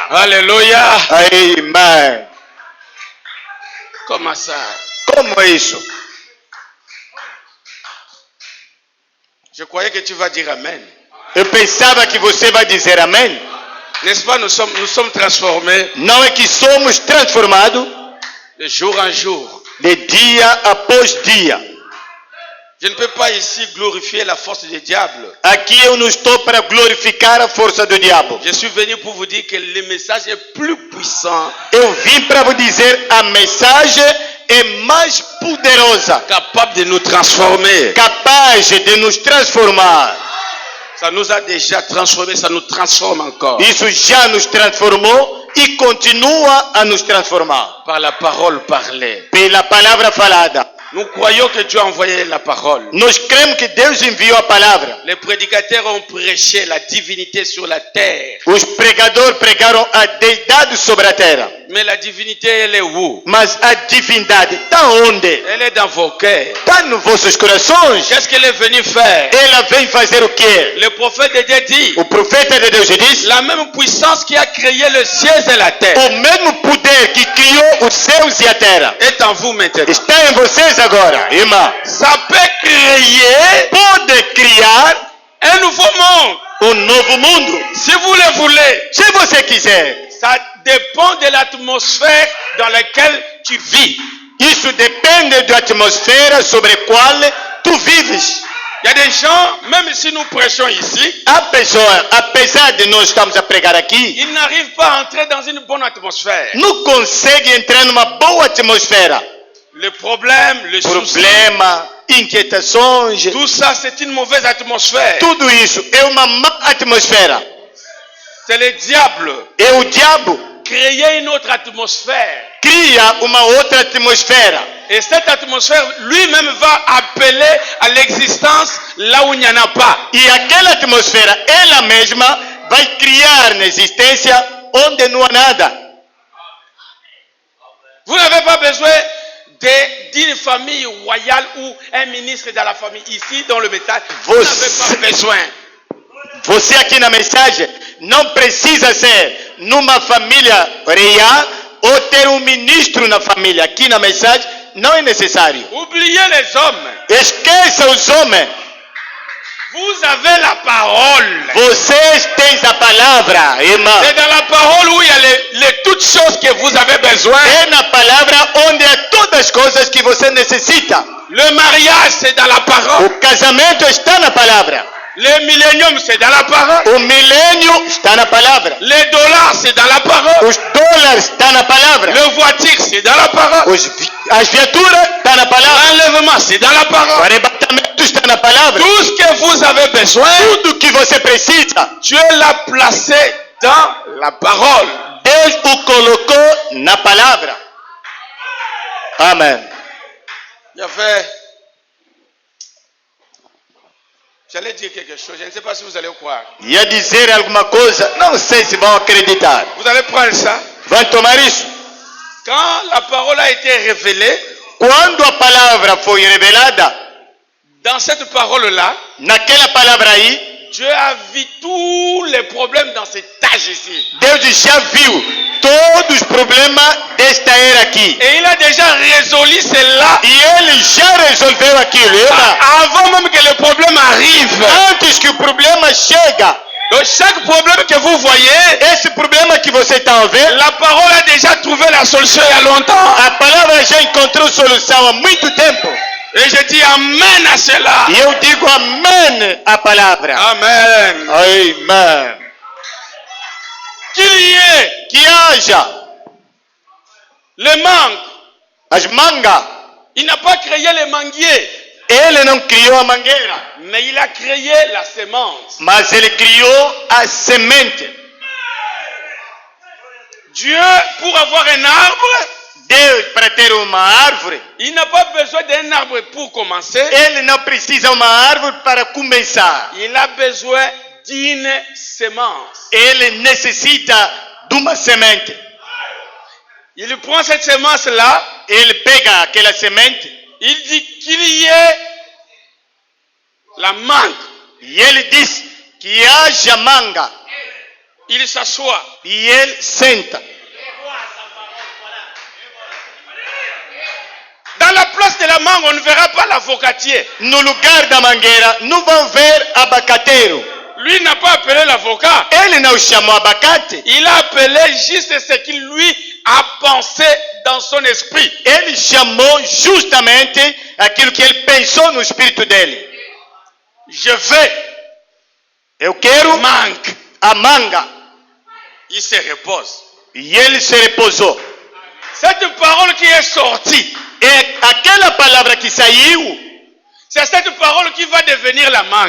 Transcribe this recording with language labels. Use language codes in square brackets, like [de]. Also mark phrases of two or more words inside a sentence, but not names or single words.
[fr] Alléluia. [pt] Amém. [fr] Comment ça? [pt] Como é isso? [fr] Je croyais que tu vas dire amen. [pt] Eu pensava que você vai dizer amém. [fr] N'est-ce pas, nous sommes transformés [pt] Não é que somos transformados [fr] de jour en jour. [pt] de dia após dia. [fr] Je ne peux pas ici glorifier la force du diable. [pt] Aqui eu não estou para glorificar a força do diabo. [fr] Je suis venu pour vous dire que le message est plus puissant, [pt] Eu vim para vous dizer a mensagem é mais poderosa, [fr] capable de nous transformer. [pt] capaz de nos transformar. [fr] Ça nous a déjà transformés, ça nous transforme encore. [pt] Isso já nos transformou e continua a nos transformar. [fr] Par la parole parlée. [pt] Pela palavra falada. [fr] Nous croyons que Dieu a envoyé la parole. [pt] Nós cremos que Deus enviou a palavra. [fr] Les prédicateurs ont prêché la divinité sur la terre. [pt] Os pregadores pregaram a deidade sobre a terra. [fr] Mais la divinité, elle est où? [pt] Mas a divindade está onde? [fr] Elle est dans vos cœurs. [pt] Está nos vossos corações. [fr] Qu'est-ce qu'elle est venue faire? [pt] Ela vem fazer o quê? [fr] Le prophète de Dieu dit, [pt] O profeta de Deus diz: [fr] la même puissance qui a créé le ciel et la terre [pt] o mesmo poder que criou os céus e a terra [fr] est en vous maintenant. [pt] está em vocês agora, irmão. [fr] Ça peut créer [pt] Pode criar [fr] un nouveau monde. [pt] novo mundo. [fr] Si vous le voulez, [pt] Se você quiser. [fr] ça dépend de l'atmosphère dans laquelle tu vis. [pt] Isso depende da atmosfera sobre a qual tu vives. [fr] Il y a des gens, même si nous prêchons ici, [pt] A pessoa, apesar de nós estamos a pregar aqui, [fr] ils n'arrivent pas à entrer dans une bonne atmosphère. [pt] não consegue entrar numa boa atmosfera. [fr] Le problème, le souci, [pt] Problema, inquietações, [fr] tout ça, c'est une mauvaise atmosphère. [pt] tudo isso é uma má atmosfera. [fr] C'est le diable. [pt] É o diabo [fr] Créer une autre atmosphère. [pt] cria uma outra atmosfera. [fr] Et cette atmosphère, lui-même va appeler à l'existence là où il n'y en a pas. [pt] E aquela atmosfera, ela mesma, vai criar na existência onde não há nada. [fr] Vous n'avez pas besoin d'une famille royale ou un ministre dans la famille. Ici, dans le message, vous n'avez pas besoin. [pt] Você aqui na mensagem não precisa ser numa família real ou ter um ministro na família. Aqui na mensagem não é necessário. [fr] Oubliez les hommes. [pt] Esqueça os homens. [fr] Vous avez la parole. [pt] Vocês têm a palavra, irmã. [fr] C'est dans la parole où il y a les toutes choses que vous avez besoin. [pt] É na palavra onde há todas as coisas que você necessita. [fr] Le mariage, c'est dans la parole. [pt] O casamento está na palavra. [fr] Le millénium, c'est dans la parole. [pt] O milênio está na palavra. [fr] Les dollars, c'est dans la parole. [pt] Os dólares estão na palavra. [fr] Le voiture, c'est dans la parole. [pt] As viaturas estão na palavra. [fr] L'enlèvement, c'est dans la [pt] O [fr] parole. [pt] arrebatamento está na palavra. [fr] Tout ce que vous avez besoin, [pt] Tudo que você precisa, [fr] Dieu l'a placé dans la parole. [pt] Deus o colocou na palavra. Amém. [fr] J'allais dire quelque chose, je ne sais pas si vous allez croire. [pt] Ia dizer alguma coisa, não sei se vão acreditar. [fr] Vous allez prendre ça. [pt] Vão tomar isso? [fr] Quand la parole a été révélée, [pt] Quando a palavra foi revelada, [fr] dans cette parole-là, [pt] naquela palavra aí, [fr] Dieu a vu tous les problèmes dans cette tâche ici. [pt] Deus já viu todos os problemas desta era aqui. [fr] Et il a déjà résolu cela [pt] E ele já resolveu aquilo. [fr] avant même que le problème arrive. [pt] Antes que o problema chega, [fr] Donc chaque problème que vous voyez, [pt] esse problema que você está vendo, [fr] la parole a déjà trouvé la solution il y a longtemps. [pt] a palavra já encontrou solução há muito tempo. [fr] Et je dis amen à cela. [pt] E eu digo amém à palavra. [fr] Amen. [pt] Amém. [fr] Qu'il y ait [pt] Que haja [fr] le mangue. [pt] as mangas. [fr] Il n'a pas créé les manguiers, [pt] Ele não criou a mangueira, [fr] mais il a créé la semence. [pt] mas ele criou a semente. [fr] Dieu, pour avoir un arbre, [pt] Deus, para ter uma árvore, [fr] il n'a pas besoin d'un arbre pour commencer. [pt] ele não precisa uma árvore para começar. [fr] Il a besoin d'une semence. [pt] Ele necessita de uma semente. [fr] Il prend cette semence-là, [pt] Ele pega aquela semente [fr] il dit qu'il y ait la mangue. [pt] e ele diz que haja manga. [fr] Il s'assoit. [pt] E ele senta. [fr] Dans la place de la mangue, on ne verra pas l'avocatier. [pt] No lugar da mangueira, não vão ver abacateiro. [fr] Lui n'a pas appelé l'avocat. [pt] Ele não chamou abacate. [fr] Il a appelé juste ce qu'il lui a pensé dans son esprit. [pt] Ele chamou justamente aquilo que ele pensou no espírito dele. [fr] Je veux [pt] Eu quero [fr] mangue. [pt] a manga. [fr] Il se repose. [pt] E ele se repousou. [fr] Cette parole qui est sortie, [pt] É aquela palavra que saiu, [fr] c'est cette parole qui va devenir la mangue.